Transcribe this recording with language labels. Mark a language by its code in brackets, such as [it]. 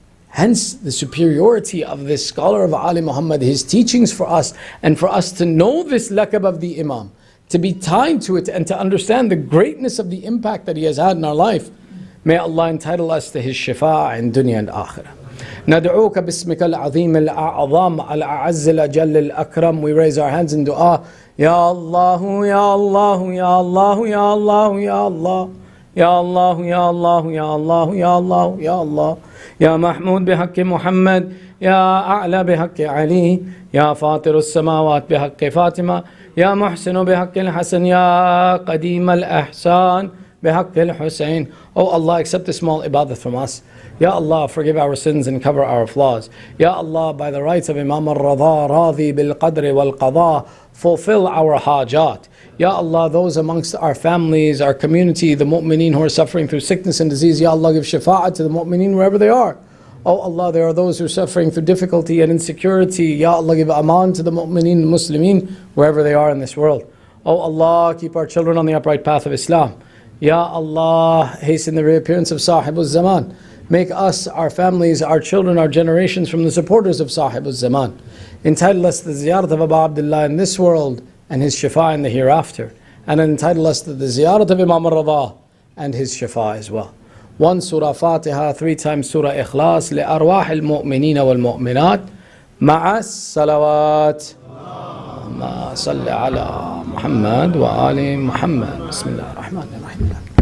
[en] Hence the superiority of this scholar of Ali Muhammad, his teachings for us, and for us to know this laqab of the Imam, to be tied to it and to understand the greatness of the impact that he has had in our life. May Allah entitle us to his shifa' in dunya and akhirah. [ar] ندعوك باسمك العظيم الأعظم الأعز الأجل الأكرم. [en] We raise our hands in dua. Ya Allah, Ya Allah, Ya Allah, Ya Allah, Ya Allah, Ya Allah, Ya Allah, Ya Allah, Ya Allah, Ya Allah. [ar] Ya Mahmud بحق محمد, Ya أعلى بحق علي, Ya فاطر السماوات بحق فاطمة, Ya محسن بحق الحسن, Ya قديم الإحسان بحق الحسين. [en] Oh Allah, accept this small ibadah from us. Ya Allah, forgive our sins and cover our flaws. Ya Allah, by the rights of Imam al-Ridha, Radhi bil-Qadri wal-Qadha, fulfill our hajat. Ya Allah, those amongst our families, our community, the mu'mineen who are suffering through sickness and disease, Ya Allah, give shafa'at to the mu'mineen wherever they are. Oh Allah, there are those who are suffering through difficulty and insecurity. Ya Allah, give aman to the mu'mineen and muslimeen wherever they are in this world. Oh Allah, keep our children on the upright path of Islam. Ya Allah, hasten the reappearance of Sahibul Zaman. Make us, our families, our children, our generations from the supporters of Sahibul Zaman. Entitle us to the ziyarat of Abu Abdullah in this world and his shifa in the hereafter. And entitle us to the ziyarat of Imam al-Ridha and his shifa as well. 1 Surah Fatiha, 3 times Surah Ikhlas, [ar] لأرواح المؤمنين والمؤمنات مع الصلوات. اللهم صل على محمد وآل محمد. بسم الله الرحمن الرحيم.